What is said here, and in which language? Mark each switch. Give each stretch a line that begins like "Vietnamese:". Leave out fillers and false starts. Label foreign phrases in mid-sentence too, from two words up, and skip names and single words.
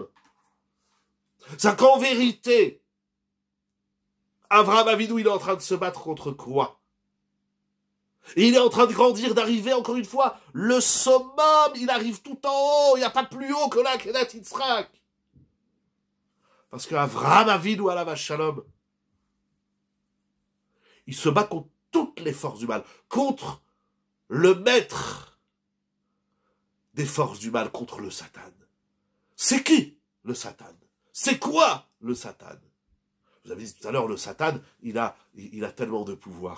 French: C'est qu'en vérité, Abraham Avinu, il est en train de se battre contre quoi? Et il est en train de grandir, d'arriver, encore une fois, le summum, il arrive tout en haut, il n'y a pas plus haut que là, Kedat Yitzhak. Parce qu'Avraham Avinu,
Hebrew: עליו השלום,
French: il se bat contre toutes les forces du mal, contre le maître des forces du mal, contre le Satan. C'est qui, le Satan? C'est quoi, le Satan? Vous avez dit tout à l'heure, le Satan, il a tellement de pouvoir.